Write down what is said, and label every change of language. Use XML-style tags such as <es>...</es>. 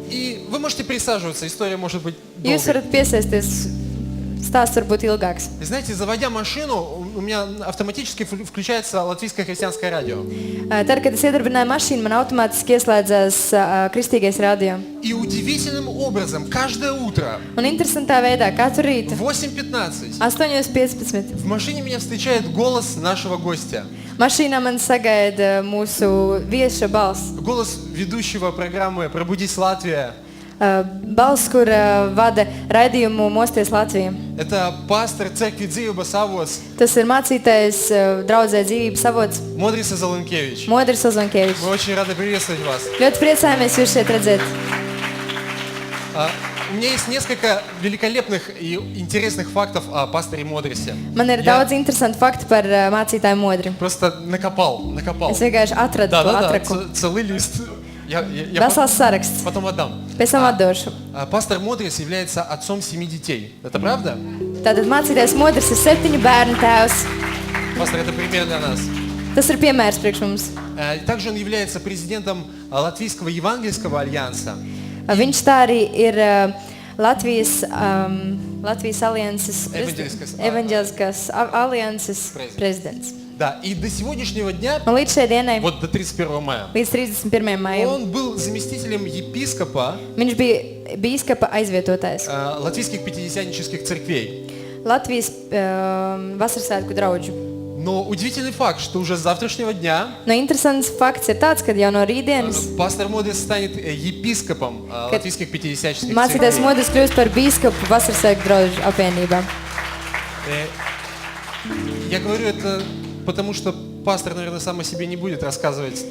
<ru>И вы можете присаживаться, история может быть</ru> <lv>Jūs varat piesaisties, stāsts varbūt ilgāks.</lv> <ru>И знаете, заводя машину, у меня автоматически включается латвийское христианское радио.</ru> <lv>Tad, kad es iedarbināju mašīnu, man automātiski ieslēdzās kristīgais radio.</lv> <ru>И удивительным образом, каждое утро</ru> <lv>Un interesantā veidā, katru rītu,</lv> <ru>в 8:15</ru> <lv>8:15,</lv> <ru>в машине меня встречает голос нашего гостя.</ru> <lv>mašīnā man sagaida mūsu vieša balss.</lv> <ru>Голос ведущего программы «Пробудись, Латвия».</ru> <lv>Balss, kur vada raidījumu Mosties Latvija.</lv> <ru>Это пастор церкви Dzīvības Avots</ru> <lv>Tas ir mācītājs draudzē dzīvības avots</lv> <ru>Modris Zalankevich.</ru> <lv>Modris Ozonkevičs.</lv> <ru>Мы очень рады приветствовать вас.</ru> <lv>Ļoti priecājamies jūs šeit redzēt.</lv> <ru>У меня есть несколько великолепных и интересных фактов о пасторе Модрисе.</ru> <lv>Man ir</lv> <ru>Я</ru> <lv>daudz interesantu faktu par mācītāju Modri.</lv> <ru>просто накопал.</ru> <lv>Es vienkārši atradu to atraku.</lv> <ru>Целый лист. Я</ru> <lv>Vesels saraksts.</lv> <ru>потом отдам.</ru> <lv>Pēc tam atdošu.</lv> <ru>Пастор Модрис является отцом 7 детей. Это правда?</ru> <lv>Tātad mācītājs Modris ir 7 bērnu tēvs.</lv> <ru>Пастор, это пример для нас.</ru> <lv>Tas ir piemērs priekš mums.</lv> <ru>Также он является президентом Латвийского евангельского альянса.</ru> <lv>Viņš tā arī ir Latvijas alianses evaņģeliskās alianses prezidents.</lv> <ru>Да, и до сегодняшнего дня,</ru> <lv>Un līdz šai dienai,</lv> <ru>вот до 31 мая,</ru> <lv>līdz 31. maijam,</lv> <ru>он был заместителем епископа</ru> <lv>viņš bija bīskapa aizvietotājs</lv> <ru>латвийских пятидесятнических церквей.</ru> <lv>Latvijas vasarsvētku draudžu.</lv> <ru>Но удивительный факт, что уже с завтрашнего дня</ru> <lv>No interesants fakts ir tāds, ka jau no rītdienas</lv> <ru>пастор Модес станет епископом латвийских пятидесятнических</ru> <lv>mācītājs</lv> <ru>церквей.</ru> <lv>Modis kļūst par bīskapu Vasarsvētku draugu apvienībā.</lv> <ru>Я говорю это потому, что пастор, наверное, сам о себе не будет рассказывать.</ru>